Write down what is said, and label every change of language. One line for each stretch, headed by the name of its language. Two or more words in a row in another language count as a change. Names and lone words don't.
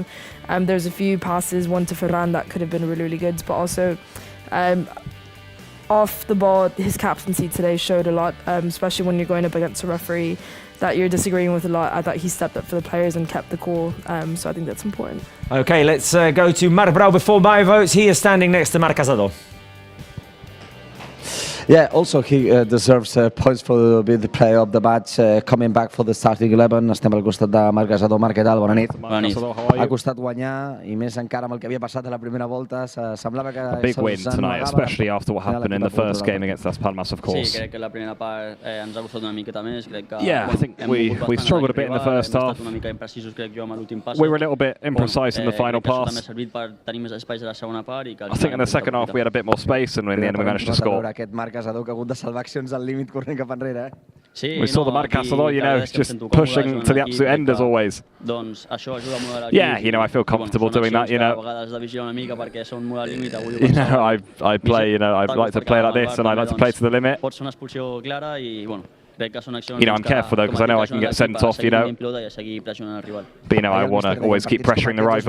English: There's a few passes, one to Ferran that could have been really, really good, but also off the ball, his captaincy today showed a lot, especially when you're going up against a referee that you're disagreeing with a lot. I thought he stepped up for the players and kept the cool, so I think that's important. Okay, let's go to Marc Brau before my votes. He is standing next to Marc Casado. Yeah, also he deserves points for being the player of the match, coming back for the starting 11.
Catalan: Estem al costat de Marc Casado. Marc, què tal? Bona nit. Bona nit. Ha costat guanyar, i més encara amb el que havia passat a la primera volta. Semblava que
English: a big win tonight, especially after what happened in the first game against Las Palmas, of course.
Catalan: Sí, crec que la primera part ens ha costat una miqueta més. Crec que
English: yeah, I think we struggled a bit in the first half.
Catalan: Una mica imprecisos, crec jo, amb l'últim pas.
English: We were a little bit imprecise in the final pass.
Catalan: També ha servit per tenir més espais a la segona part.
English: I think in the second half we had a bit more space, and in the end we managed to score.
Catalan: Aquest Marc Casado que ha hagut de salvar accions al límit corrent cap enrere.
English: We saw the Marc Casado, just pushing to the absolute end as always. Yeah, I feel comfortable doing that, I play, I'd like to play like this, and I like to play to the limit. I'm careful though, because I know I can get sent off, But I want to always keep pressuring the rival.